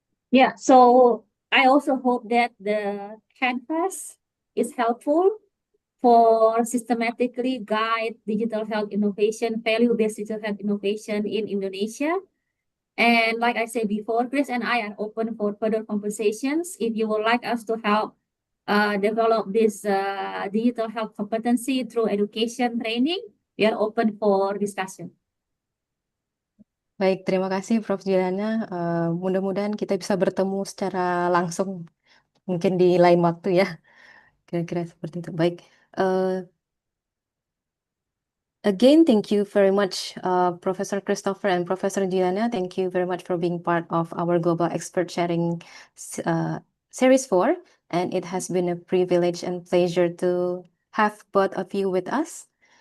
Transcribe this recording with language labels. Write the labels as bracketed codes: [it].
[en] Yeah, so I also hope that the canvas is helpful for systematically guide digital health innovation, value-based digital health innovation in Indonesia. And like I said before, Chris and I are open for further conversations. If you would like us to help develop this digital health competency through education training, we are open for discussion. [id] Baik, terima kasih Prof. Juliana. Mudah-mudahan kita bisa bertemu secara langsung, mungkin di lain waktu ya. Kira-kira seperti itu. Baik. [en] Again, thank you very much, Professor Christopher and Professor Juliana. Thank you very much for being part of our Global Expert Sharing Series 4. And it has been a privilege and pleasure to have both of you with us.